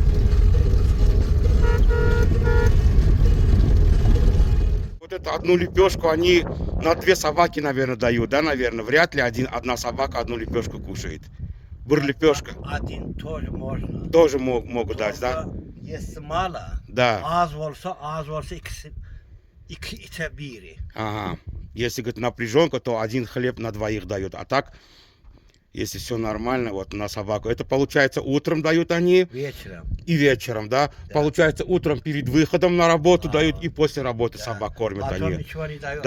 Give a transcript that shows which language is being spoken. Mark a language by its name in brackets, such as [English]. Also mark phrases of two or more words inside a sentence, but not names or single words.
[Russian] Вот эту одну лепешку они на 2 собаки, наверное, дают, да, наверное? Вряд ли одна собака одну лепешку кушает. Лепешка. Один тоже можно. Тоже могут дать, да? Если мало, Да. [Turkish] az olsa ikisi biri. [Russian] Ага. Если, говорит, напряженка, то один хлеб на 2 дает. А так, если все нормально, вот на собаку. Это получается утром дают они Вечером. и вечером, да? Да. Получается утром перед выходом на работу дают и после работы Да. собак кормят А то они. ничего не дает.